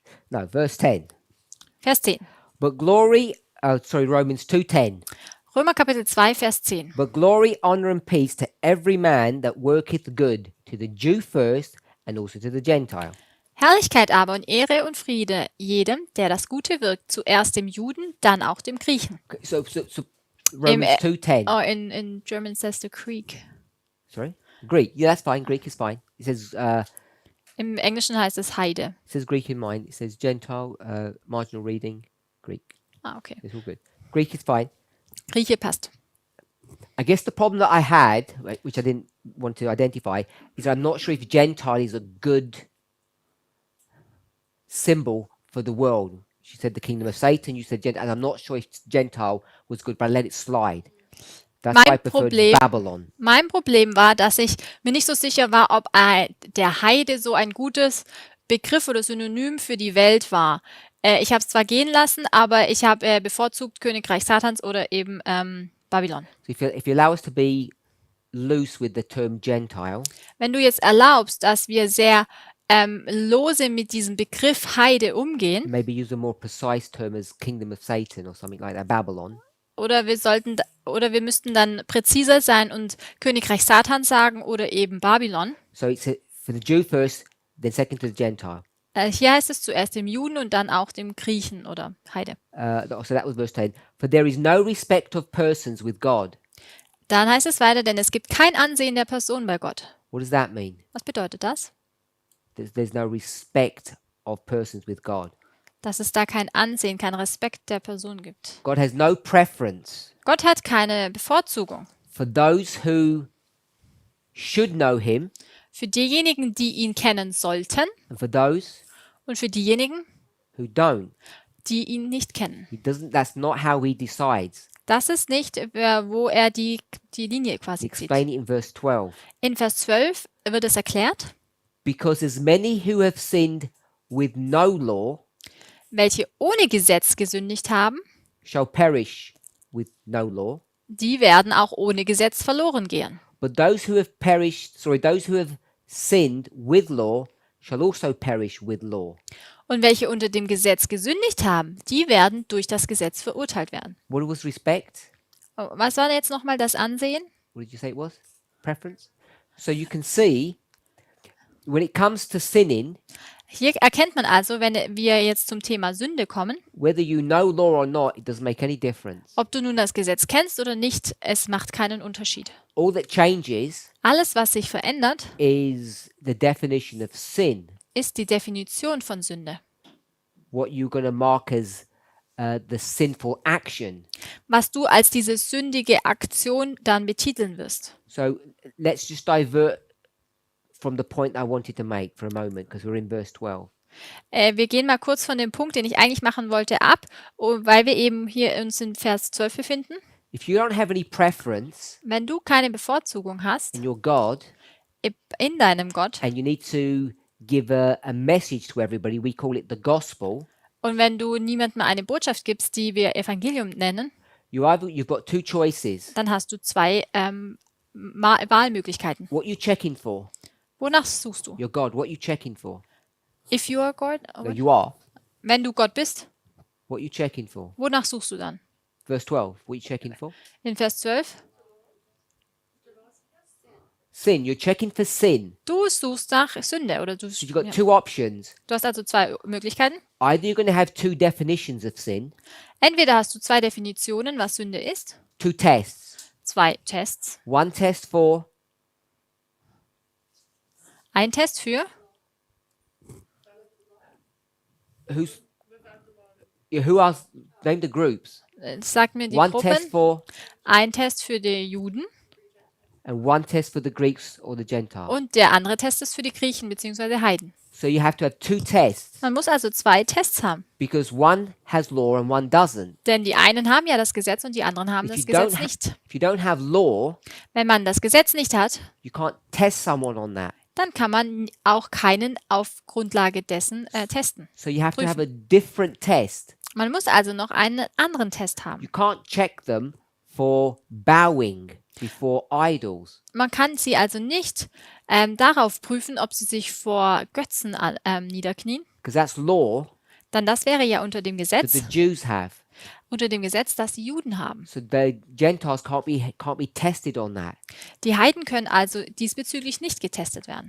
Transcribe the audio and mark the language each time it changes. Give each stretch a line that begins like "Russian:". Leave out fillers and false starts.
English: No, verse 10.
German: Vers 10.
English: But glory, Romans 2:10.
German: Römer Kapitel 2, Vers 10.
English: But glory, honor, and peace to every man that worketh good, to the Jew first, and also to the Gentile.
German: Herrlichkeit aber und Ehre und Friede jedem, der das Gute wirkt, zuerst dem Juden, dann auch dem Griechen.
English: Okay, so Romans 2:10. Oh, in German says the Greek. Sorry? Greek. Yeah, that's fine. Greek is fine. It says,
German: Im Englischen heißt es Heide.
English: It says Greek in mine. It says Gentile, marginal reading, Greek. Ah, okay. It's all good. Greek is fine.
German: Grieche passt.
English: I guess the problem that I had, which I didn't want to identify, is I'm not sure if Gentile is a good symbol for the world. She said the kingdom of Satan, you said Gentile, and I'm not sure if Gentile was good, but I let it slide. That's why I preferred Babylon.
German: Mein Problem war, dass ich mir nicht so sicher war, ob der Heide so ein gutes Begriff oder Synonym für die Welt war. Ich habe es zwar gehen lassen, aber ich habe bevorzugt Königreich Satans oder eben Babylon.
English: So if you allow us to be loose with the term Gentile,
German: Wenn du jetzt erlaubst, dass wir sehr lose mit diesem Begriff Heide umgehen,
English: maybe use a more precise term as kingdom of Satan or something like that, Babylon.
German: oder wir müssten dann präziser sein und Königreich Satans sagen oder eben Babylon.
English: So it's for the Jew first, then second to the Gentile.
German: Hier heißt es zuerst dem Juden und dann auch dem Griechen oder Heide.
English: So that was verse 10. For there is no respect of persons with God.
German: Dann heißt es weiter, denn es gibt kein Ansehen der Person bei Gott.
English: What does that mean?
German: Was bedeutet das?
English: There's no respect of persons with God.
German: Dass es da kein Ansehen, kein Respekt der Person gibt.
English: God has no preference
German: Gott hat keine Bevorzugung.
English: for those who should know him
German: Für diejenigen, die ihn kennen sollten
English: and for those
German: und für diejenigen,
English: who don't.
German: die ihn nicht kennen.
English: That's not how he decides.
German: Das ist nicht, wo er die Linie quasi zieht.
English: Explain it in verse 12.
German: In Vers 12 wird es erklärt,
English: Because as many who have sinned with no law
German: welche ohne Gesetz gesündigt haben,
English: shall perish with no law.
German: die werden auch ohne Gesetz verloren gehen.
English: But those who have sinned with law shall also perish with law.
German: Und welche unter dem Gesetz gesündigt haben, die werden durch das Gesetz verurteilt werden.
English: What was respect?
German: Oh, was war jetzt nochmal das Ansehen?
English: What did you say it was? Preference? So you can see, when it comes to sinning,
German: Hier erkennt man also, wenn wir jetzt zum Thema Sünde kommen,
English: whether you know law or not, it doesn't make any difference.
German: ob du nun das Gesetz kennst oder nicht, es macht keinen Unterschied.
English: All that changes
German: Alles, was sich verändert,
English: is the definition of sin,
German: ist die Definition von Sünde.
English: what you're going to mark as the sinful action.
German: Was du als diese sündige Aktion dann betiteln wirst.
English: So let's just divert from the point I wanted to make for a moment, because we're in verse 12.
German: Wir gehen mal kurz von dem Punkt, den ich eigentlich machen wollte, ab, weil wir eben hier uns in Vers 12 befinden.
English: If you don't have any preference
German: Wenn du keine Bevorzugung hast
English: in your God,
German: in deinem Gott
English: and you need to give a message to everybody, we call it the gospel.
German: und wenn du niemandem eine Botschaft gibst, die wir Evangelium nennen,
English: You've got two choices.
German: dann hast du zwei Wahlmöglichkeiten.
English: What you checking for?
German: Wonach suchst du?
English: Your God. What you checking for? If you are God, No, you are.
German: wenn du Gott bist,
English: What you checking for?
German: wonach suchst du dann?
English: Verse 12. What you checking for?
German: In Vers 12,
English: Sin. You're checking for sin.
German: du suchst nach Sünde oder du,
English: So you've got
German: ja.
English: two options.
German: Du hast also zwei Möglichkeiten.
English: Either you're going to have two definitions of sin,
German: Entweder hast du zwei Definitionen, was Sünde ist,
English: two tests.
German: zwei Tests.
English: One test for
German: Ein Test für
English: who else? Name the groups.
German: sag mir die
English: One test
German: Gruppen.
English: for
German: Ein Test für die Juden
English: and one test for the Greeks or the Gentiles.
German: und der andere Test ist für die Griechen bzw. Heiden.
English: So you have to have two tests
German: Man muss also zwei Tests haben,
English: because one has law and one doesn't.
German: denn die einen haben ja das Gesetz und die anderen haben das Gesetz nicht.
English: If you don't have law,
German: Wenn man das Gesetz nicht hat,
English: you can't test someone on that.
German: dann kann man auch keinen auf Grundlage dessen testen.
English: So you have to have a different test.
German: Man muss also noch einen anderen Test haben.
English: You can't check them for bowing before idols.
German: Man kann sie also nicht darauf prüfen, ob sie sich vor Götzen niederknien,
English: Because that's law
German: denn das wäre ja unter dem
English: that
German: Gesetz,
English: the Jews have.
German: das die Juden haben.
English: So the Gentiles can't be tested on that.
German: Die Heiden können also diesbezüglich nicht getestet werden.